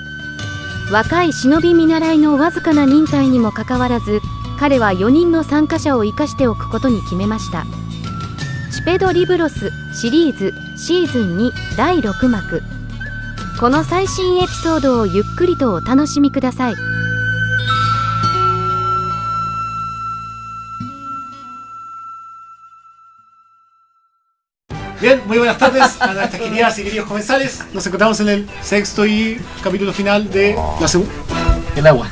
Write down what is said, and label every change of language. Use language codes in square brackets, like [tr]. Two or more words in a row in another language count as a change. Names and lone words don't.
[ja] 若い忍び見習いのわずかな忍耐にもかかわらず、彼は4人の参加者を生かしておくことに決めました。チュペドリブロスシリーズシーズン2第6幕。この最新エピソードをゆっくりとお楽しみください。 [es] Bien, muy buenas tardes a nuestras queridas y queridos comensales. Nos encontramos en el sexto y capítulo final de la segunda. El agua.